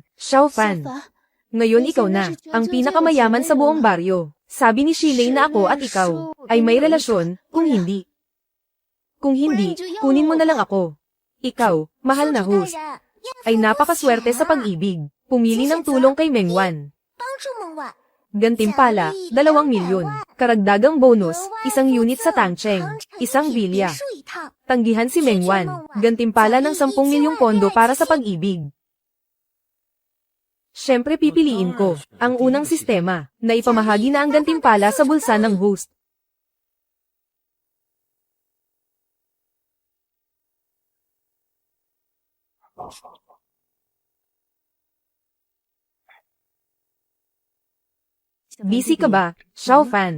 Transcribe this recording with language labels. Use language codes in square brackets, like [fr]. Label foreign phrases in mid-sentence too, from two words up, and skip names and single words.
[tl] Xiao Fan, ngayon ikaw na, ang pinakamayaman sa buong baryo. Sabi ni Shilei na ako at ikaw ay may relasyon, kung hindi. Kung hindi, kunin mo na lang ako. Ikaw, mahal na host, ay napakaswerte sa pag-ibig. Pumili ng tulong kay Mengwan. [zh] 帮助孟晚， [tl] Gantimpala, 2 milyon. Karagdagang bonus, 1 unit sa Tangcheng, 1 villa. [zh] 别墅一套。 [tl] Tanggihan si Mengwan. Gantimpala ng 10 milyong pondo para sa pag-ibig. Siyempre pipiliin ko ang unang sistema na ipamahagi na ang gantimpala sa bulsa ng host. Busy ka ba, Xiao Fan?